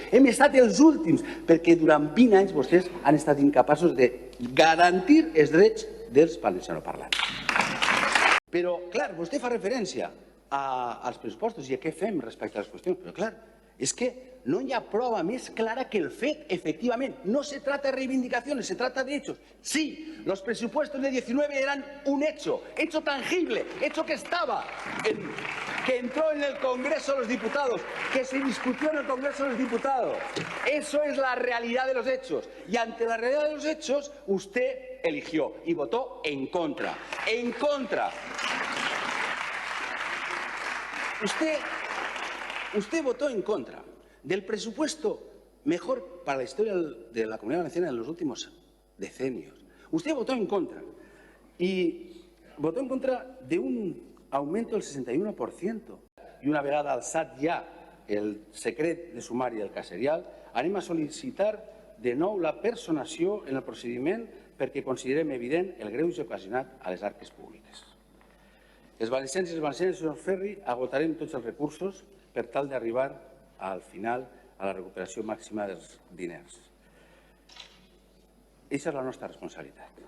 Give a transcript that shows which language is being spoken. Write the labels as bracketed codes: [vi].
[ca] Hem estat els últims, perquè durant 20 anys vostès han estat incapaços de garantir els drets dels valencianoparlants. Però, clar, vostè fa referència als pressupostos i a què fem respecte a les qüestions, però, clar, es que no hi ha prova més clara que el fet, efectivament. [es] No se trata de reivindicaciones, se trata de hechos. Sí, los presupuestos de 19 eran un hecho tangible, hecho que estaba, que entró en el Congreso de los Diputados, que se discutió en el Congreso de los Diputados. Eso es la realidad de los hechos. Y ante la realidad de los hechos, usted eligió y votó en contra. En contra. Usted votó en contra del presupuesto mejor para la historia de la Comunidad Valenciana en los últimos decenios. Usted votó en contra y votó en contra de un aumento del 61%. [ca] I una vegada alçat ja el secret de sumari del caserial, anem a sol·licitar de nou la personació en el procediment perquè considerem evident el greuge ocasionat a les arques públiques. Els valencians i les valencianes, senyor Ferri, agotarem tots els recursos per tal d'arribar al final a la recuperació màxima dels diners. Aquesta és la nostra responsabilitat.